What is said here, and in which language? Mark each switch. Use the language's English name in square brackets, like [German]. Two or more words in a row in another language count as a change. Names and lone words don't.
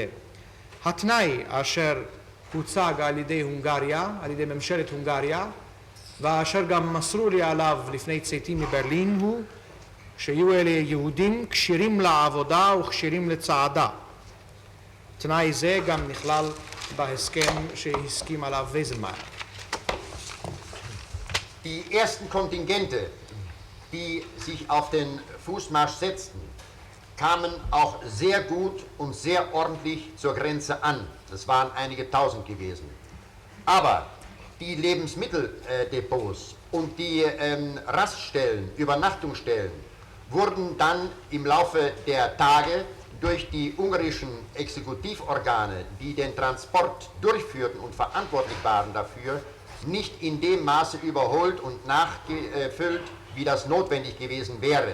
[Hebrew] התנאי אשר הוצג על ידי הונגריה, על ידי ממשלת הונגריה, ואשר גם מסרו לי עליו לפני צאתי מברלין הוא שיהיו אלה יהודים כשירים לעבודה וכשירים לצעדה. תנאי זה גם נכלל בהסכם שהסכים עליו ויזמאייר. [German] Die ersten Kontingente, die sich auf den Fußmarsch setzten, kamen auch sehr gut und sehr ordentlich zur Grenze an. Das waren einige Tausend gewesen. Aber die Lebensmitteldepots und die Raststellen, Übernachtungsstellen wurden dann im Laufe der Tage durch die ungarischen Exekutivorgane, die den Transport durchführten und verantwortlich waren dafür, nicht in dem Maße überholt und nachgefüllt, wie das notwendig gewesen wäre.